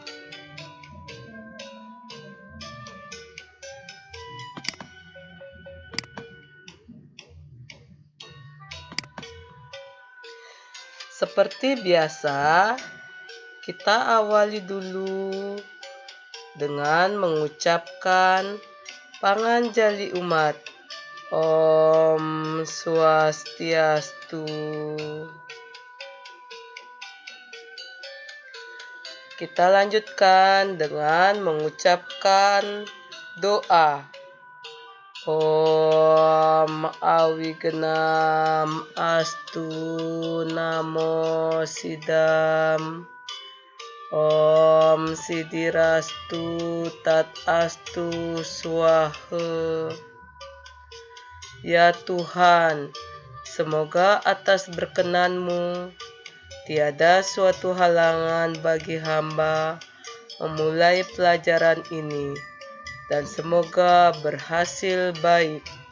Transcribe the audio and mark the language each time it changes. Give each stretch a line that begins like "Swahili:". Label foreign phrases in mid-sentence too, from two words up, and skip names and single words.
Indonesian: Seperti biasa, kita awali dulu dengan mengucapkan panganjali umat.
Sanskrit: Om Swastiastu.
Indonesian: Kita lanjutkan dengan mengucapkan doa.
Sanskrit: Om Awigenam Astu Namo Sidam. Om Sidirastu Tat Astu Swaha.
Indonesian: Ya Tuhan, semoga atas berkenan-Mu tiada suatu halangan bagi hamba memulai pelajaran ini, dan semoga berhasil baik.